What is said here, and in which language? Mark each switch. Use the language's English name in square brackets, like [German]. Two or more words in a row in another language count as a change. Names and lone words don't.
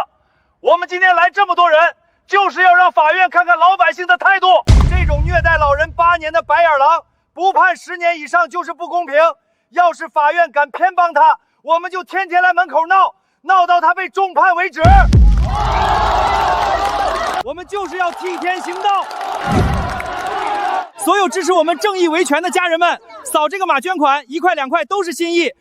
[Chinese] 我們今天來這麼多人，就是要讓法院看看老百姓的態度。這種虐待老人8年的白眼狼，不判10年以上就是不公平。要是法院敢偏幫他，我們就天天來門口鬧，鬧到他被重判為止。我們就是要替天行道。所有支持我們正義維權的家人們，掃這個碼捐款，1塊2塊都是心意。